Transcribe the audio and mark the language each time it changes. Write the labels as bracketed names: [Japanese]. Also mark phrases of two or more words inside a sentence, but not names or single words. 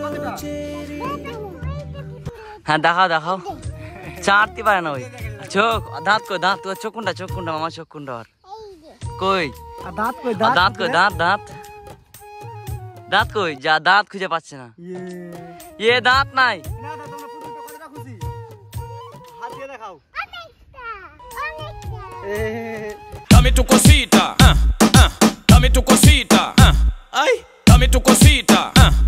[Bangla] হ্যাঁ দেখাও দেখাও, চাটতে পারে না ওই চোখ। দাঁত কই? দাঁত চোখ কোনটা? চোখ কোনটা মামা? চোখ কোনটা আর কই? দাঁত কই? দাঁত কই? দাঁত দাঁত দাঁত কই? যা দাঁত খুঁজে পাচ্ছে না। ইয়ে দাঁত নাই। [Spanish] Dame tu cosita, dame tu cosita, ay, dame tu cosita.